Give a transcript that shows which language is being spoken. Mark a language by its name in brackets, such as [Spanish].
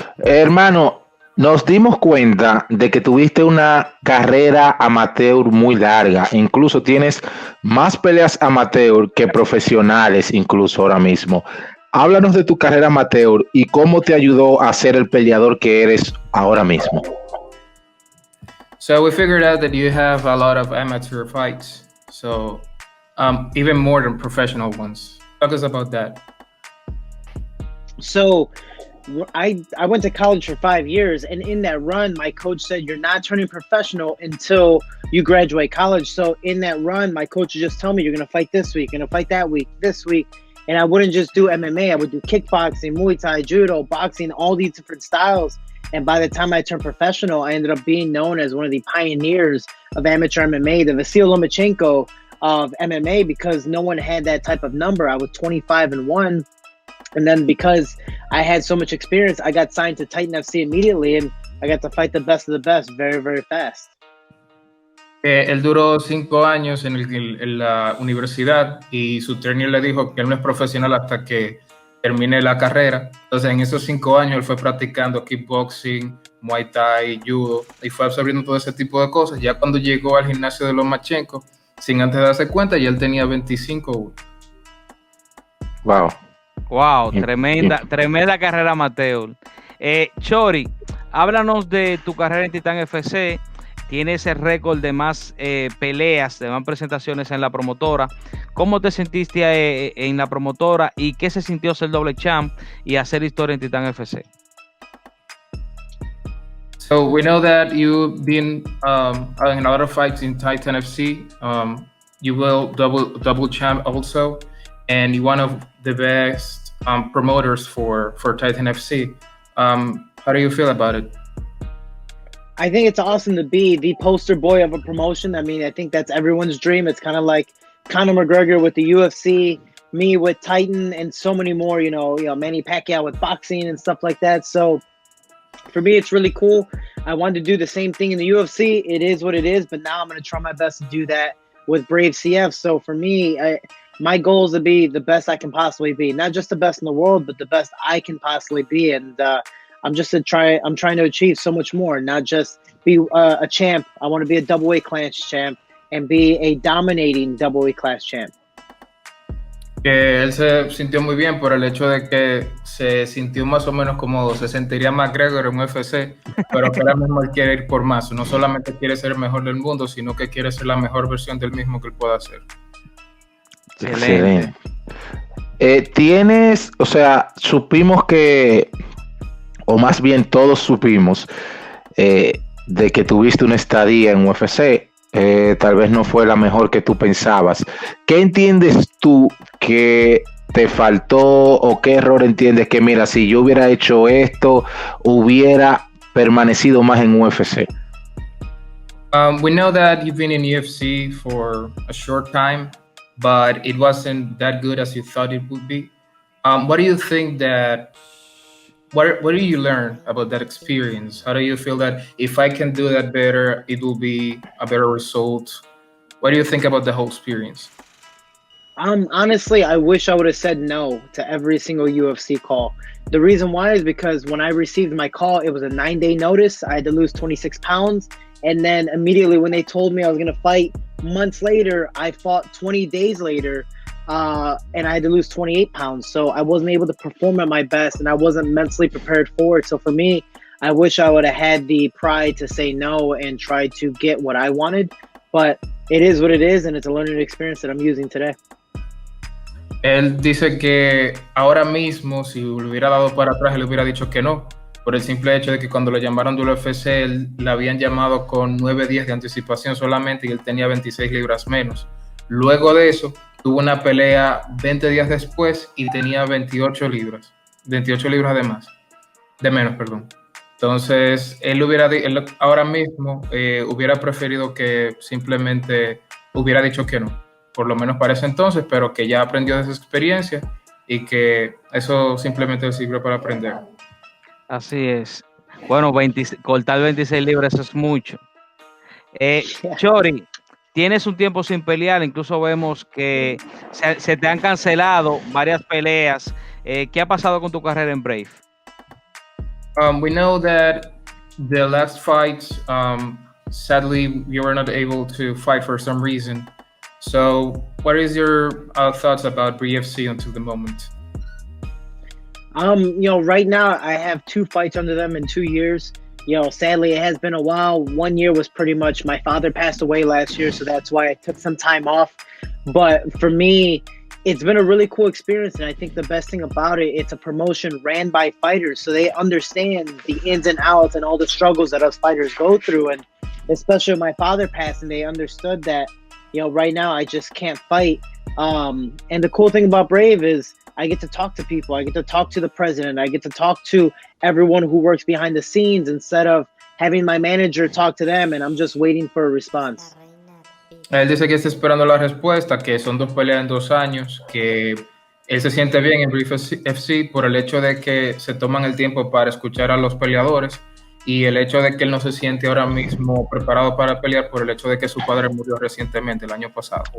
[Spanish] Hermano, nos dimos cuenta de que tuviste una carrera amateur muy larga. Incluso tienes más peleas amateur que profesionales, incluso ahora mismo. Háblanos de tu carrera amateur y cómo te ayudó a ser el peleador que eres ahora mismo. [English] So we figured out that you have a lot of amateur fights, so even more than professional ones. Talk us about that. So I went to college for 5 years, and in that run, my coach said you're not turning professional until you graduate college. So in that run, my coach would just tell me you're gonna fight this week, gonna fight that week, this week, and I wouldn't just do MMA. I would do kickboxing, Muay Thai, judo, boxing, all these different styles. And by the time I turned professional, I ended up being known as one of the pioneers of amateur MMA, the Vasil Lomachenko of MMA, because no one had that type of number. I was 25-1. And then because I had so much experience, I got signed to Titan FC immediately, and I got to fight the best of the best very, very fast. [Spanish] Él duró 5 años en la universidad y su trainer le dijo que él no es profesional hasta que termine la carrera. Entonces, en esos 5 años él fue practicando kickboxing, Muay Thai, judo, y fue absorbiendo todo ese tipo de cosas. Ya cuando llegó al gimnasio de Lomachenko, sin antes darse cuenta, ya él tenía 25. Wow. Wow, tremenda carrera amateur. Shorty, háblanos de tu carrera en Titan FC. Tienes el récord de más peleas, de más presentaciones en la promotora. ¿Cómo te sentiste en la promotora y qué se sintió ser doble champ y hacer historia en Titan FC? [English] So we know that you've been in a lot of fights in Titan FC. You will double champ also, and you're one of the best promoters for Titan FC. How do you feel about it? I think it's awesome to be the poster boy of a promotion. I mean, I think that's everyone's dream. It's kind of like Conor McGregor with the UFC, me with Titan, and so many more, you know, Manny Pacquiao with boxing and stuff like that. So for me, it's really cool. I wanted to do the same thing in the UFC. It is what it is, but now I'm going to try my best to do that with Brave CF. So for me, my goal is to be the best I can possibly be. Not just the best in the world, but the best I can possibly be. And I'm trying to achieve so much more, not just be a champ. I want to be a double-weight class champ and be a dominating double-weight class champ. [Spanish] Que él se sintió muy bien por el hecho de que se sintió más o menos como se sentiría McGregor en UFC, pero que ahora mismo él quiere ir por más. No solamente quiere ser el mejor del mundo, sino que quiere ser la mejor versión del mismo que él pueda hacer. Excelente. Tienes, o sea, supimos que, o más bien todos supimos, de que tuviste una estadía en UFC. Tal vez no fue la mejor que tú pensabas. ¿Qué entiendes tú que te faltó o qué error entiendes que, mira, si yo hubiera hecho esto, hubiera permanecido más en UFC? [English] We know that you've been in UFC for a short time, but it wasn't that good as you thought it would be. What do you think that, what do you learn about that experience? How do you feel that if I can do that better, it will be a better result? What do you think about the whole experience? Honestly, I wish I would have said no to every single UFC call. The reason why is because when I received my call, it was a 9-day notice. I had to lose 26 pounds. And then immediately when they told me I was going to fight months later, I fought 20 days later. And I had to lose 28 pounds. So I wasn't able to perform at my best, and I wasn't mentally prepared for it. So for me, I wish I would have had the pride to say no and try to get what I wanted. But it is what it is, and it's a learning experience that I'm using today. [Spanish] Él dice que ahora mismo, si le hubiera dado para atrás, él le hubiera dicho que no, por el simple hecho de que cuando le llamaron del UFC, él le habían llamado con 9 días de anticipación solamente y él tenía 26 libras menos. Luego de eso, tuvo una pelea 20 días después y tenía 28 libras de menos, perdón. Entonces, él ahora mismo hubiera preferido que simplemente hubiera dicho que no, por lo menos para ese entonces, pero que ya aprendió de esa experiencia y que eso simplemente le sirve para aprender. Así es. Bueno, cortar 26 libras es mucho. Shorty, tienes un tiempo sin pelear, incluso vemos que se te han cancelado varias peleas. ¿Qué ha pasado con tu carrera en Brave? [English] We know that the last fights, sadly, you were not able to fight for some reason. So, what is your thoughts about BFC until the moment? Right now I have 2 fights under them in 2 years. Sadly, it has been a while. 1 year was pretty much, my father passed away last year, so that's why I took some time off. But for me, it's been a really cool experience, and I think the best thing about it, it's a promotion ran by fighters, so they understand the ins and outs and all the struggles that us fighters go through. And especially with my father passing, they understood that, you know, right now I just can't fight. And the cool thing about Brave is I get to talk to people. I get to talk to the president. I get to talk to everyone who works behind the scenes instead of having my manager talk to them, and I'm just waiting for a response. [Spanish] Él dice que está esperando la respuesta, que son 2 peleas en 2 años, que él se siente bien en Brief FC por el hecho de que se toman el tiempo para escuchar a los peleadores y el hecho de que él no se siente ahora mismo preparado para pelear por el hecho de que su padre murió recientemente, el año pasado.